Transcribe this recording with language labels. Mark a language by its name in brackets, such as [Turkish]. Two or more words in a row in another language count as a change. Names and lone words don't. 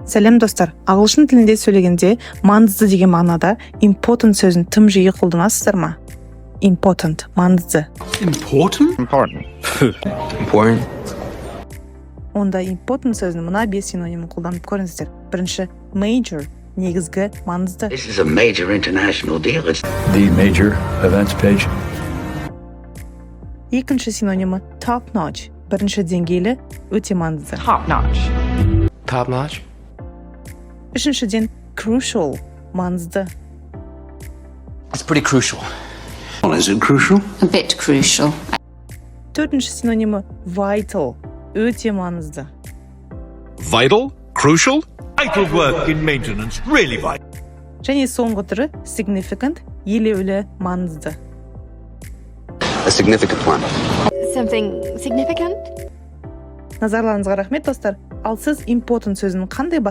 [Kazakh] Сәлем достар. Ағылшын тілінде сөйлегенде маңызды деген мағынада important сөзін тым жиі қолданасыздар ма? [English] Important, маңызды. Important? Important. [Kazakh] Онда important сөзінің мына 5 синонимін қолданып көріңіздер. Бірінші, major, негізгі, маңызды. [English] This is a major international deal. It's The major events page. [Kazakh] Екінші синонимі [English] top notch, [Kazakh] бірінші деңгейлі, өте маңызды. [English] Top notch. Top notch. [Kazakh] Үшіншіден crucial, маңызды. [English] It's pretty crucial. Well, is it crucial? A bit crucial. [Kazakh] Төртінші синонимі vital, өте маңызды. [English] Vital? Crucial? Vital work in maintenance. Really vital. [Kazakh] Және соңғы түрі significant, елеулі, маңызды. [English] A significant one. Something significant? [Kazakh] Назарларыңызға рахмет достар. Ал сіз important сөзін қандай